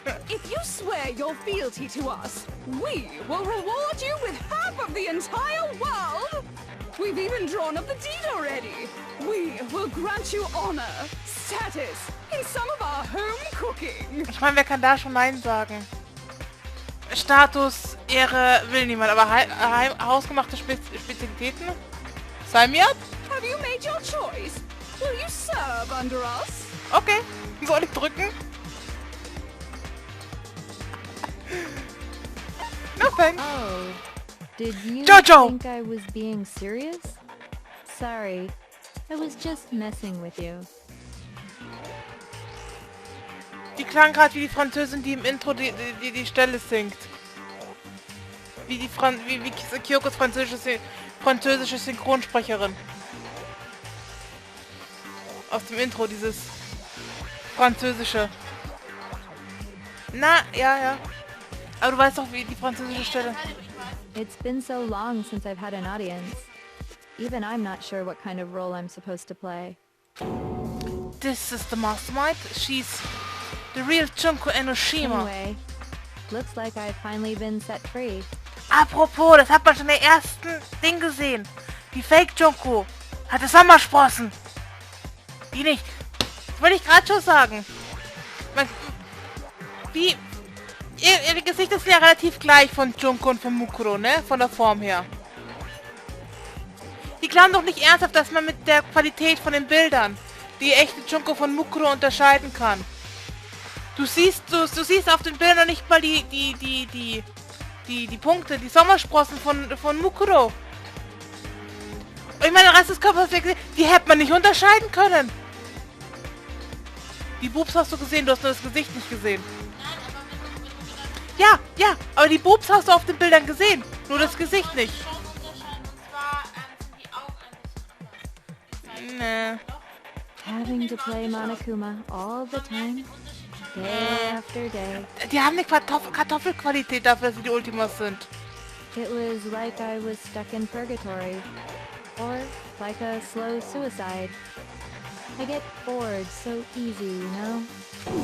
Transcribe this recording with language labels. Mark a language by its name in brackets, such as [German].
[English] If you swear your fealty to us, we will reward you with half of the entire world. We've even drawn up the deed already. We will grant you honor, status, in some of our home cooking. [German] Ich meine, wer kann da schon Nein sagen? Status, Ehre will niemand, aber hausgemachte Spezialitäten? [English] Sign me up? Have you made your choice? Will you serve under us? [German] Okay, soll ich drücken? [English] No thanks. Oh, did you Jojo! think I was being serious? Sorry, I was just messing with you. [German] Die klang gerade wie die Französin, die im Intro die Stelle singt. Wie Kyokos französische Synchronsprecherin. Aus dem Intro, dieses französische. Na, ja. Aber du weißt doch, wie die französische Stelle. [English] It's been so long since I've had an audience. Even I'm not sure what kind of role I'm supposed to play. This is the mastermind. She's the real Junko Enoshima. Anyway, looks like I've finally been set free. [German] Apropos, das hat man schon in der ersten Ding gesehen. Die Fake Junko hatte Sommersprossen. Die nicht. Das wollte ich gerade schon sagen. Ihre Gesichter sind ja relativ gleich von Junko und von Mukuro, ne? Von der Form her. Die glauben doch nicht ernsthaft, dass man mit der Qualität von den Bildern die echte Junko von Mukuro unterscheiden kann. Du siehst auf den Bildern noch nicht mal die Punkte, die Sommersprossen von Mukuro. Und ich meine, der Rest des Körpers, die hätte man nicht unterscheiden können. Die Boobs hast du gesehen, du hast nur das Gesicht nicht gesehen. Ja, aber die Boobs hast du auf den Bildern gesehen, nur das Gesicht nicht. Nee. [English] Having to play Monokuma all the time, day after day. [German] Die haben eine Kartoffelqualität dafür, dass sie die Ultimas sind. [English] It was like I was stuck in purgatory. Or like a slow suicide. I get bored so easy, you know?